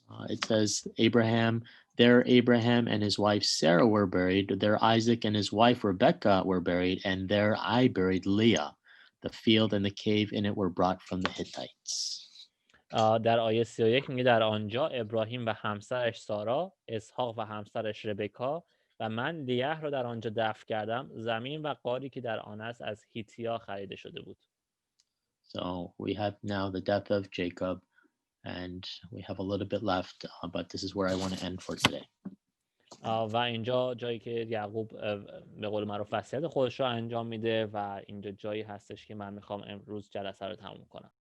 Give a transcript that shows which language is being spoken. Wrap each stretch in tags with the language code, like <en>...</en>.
<en>It says, Abraham and his wife Sarah were buried. There Isaac and his wife Rebekah were buried. And there I buried Leah. The field and the cave in it were brought from the Hittites.</en> <fa>در آیه 31 میگه در آنجا ابراهیم و همسرش سارا، اسحاق و همسرش ربکا و من لیه رو در آنجا دفن کردم. زمین و غاری که در آن است از هیتیا خریده شده بود.</fa> <en>So we have now the death of Jacob. And we have a little bit left, but this is where I want to end for today.</en> <fa>و اینجا جایی که یعقوب به قول معروف وصیت خودش رو انجام میده و اینجا جایی هستش که من میخوام امروز جلسه رو تموم کنم.</fa>